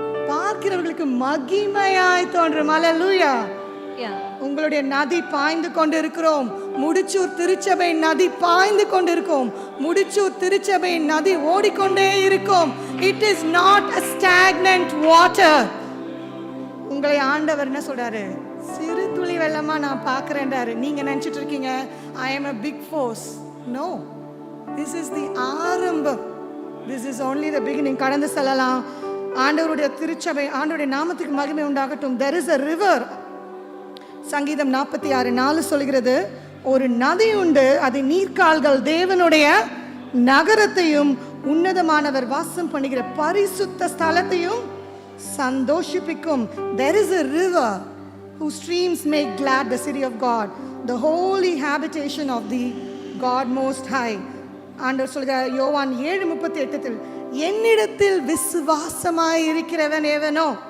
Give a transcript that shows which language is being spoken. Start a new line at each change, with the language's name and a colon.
Tamil: பார்க்கிறவர்களுக்கு மகிமையாய் தோன்றும். அல்லேலூயா. உங்களுடைய நதி பாய்ந்து கொண்டு இருக்கிறோம். முடிச்சூர் திருச்சபை நதி பாய்ந்து கொண்டு இருக்கும். முடிச்சூர் திருச்சபை நதி ஓடிக்கொண்டே இருக்கும்.
English: It is not a stagnant water.
Tamil: உங்களை ஆண்டவர் என்ன சொல்றாரு? சிறு துளி வெள்ளமா நான் பார்க்கிறேன்றாரு. நீங்க நினைச்சிட்டு இருக்கீங்க
English: I am a big force. No, this is the ஆரம்பம். This is only the beginning.
Tamil: கடந்து செல்லலாம். ஆண்டவருடைய திருச்சபை, ஆண்டவருடைய நாமத்துக்கு மகிமை உண்டாகட்டும்.
English: There is a river.
Tamil: சங்கீதம் 46:4 சொல்கிறது, ஒரு நதி உண்டு, அது நீர்க்கால்கள் தேவனுடைய நகரத்தையும் உன்னதமானவர் வாசம் பண்ணுகிற பரிசுத்த ஸ்தலத்தையும் சந்தோஷிப்பிக்கும்.
English: There is a river whose streams make glad the city of God, the holy habitation of the God most high.
Tamil: ஆண்டவர் சொல்கிறார் யோவான் 7:38, என்னிடத்தில் விசுவாசமாய் இருக்கிறவன் எவனோ.